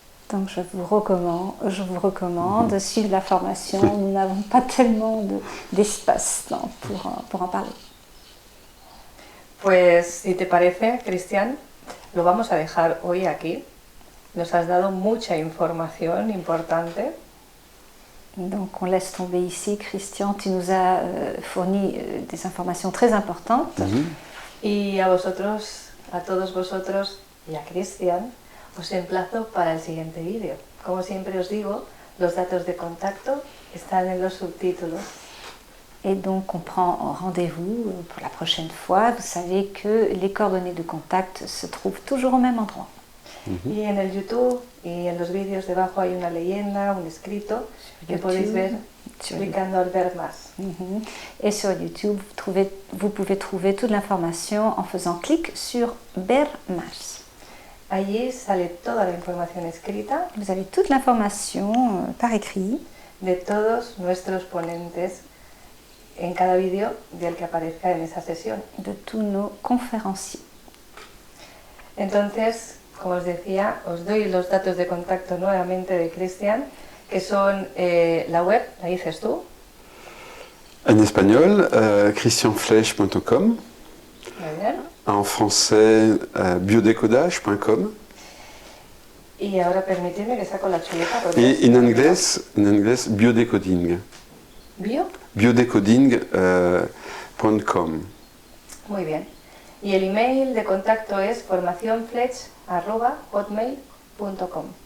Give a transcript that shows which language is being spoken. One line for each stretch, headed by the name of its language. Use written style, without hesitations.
French: Donc je vous recommande de suivre la formation. Nous n'avons pas tellement d'espace pour en parler.
Spanish: Pues si te parece, Cristian, lo vamos a dejar hoy aquí. Nos has dado mucha información importante.
French: Donc on laisse tomber ici. Christian, tu nous as fourni des informations très importantes.
Spanish: Y a vosotros, a todos vosotros y a Cristian, os emplazo para el siguiente vídeo. Como siempre os digo, los datos de contacto están en los subtítulos.
French: Et donc on prend rendez-vous pour la prochaine fois. Vous savez que les coordonnées de contact se trouvent toujours au même endroit.
Spanish: Y en el YouTube y en los vídeos debajo hay una leyenda, un escrito que podéis ver clicando al ver más.
French: Et sur YouTube, vous pouvez trouver toute l'information en faisant clic sur Ver más.
Spanish: Allí sale toda la información escrita.
French: Vous avez toute l'information par écrit
Spanish: de todos nuestros ponentes en cada vídeo del que aparezca en esa sesión.
French: De tous nos conférenciers.
Spanish: Entonces, como os decía, os doy los datos de contacto nuevamente de Cristian, que son la web, la dices tú.
French: En espagnol, christianflech.com.
Spanish: Muy bien.
French: En français, biodécodage.com.
Spanish: Y ahora permitidme que saco la chuleta.
French: Et en anglais, biodecoding. ¿Bio? Biodecoding.com.
Spanish: Muy bien. Y el email de contacto es formacionflech@hotmail.com.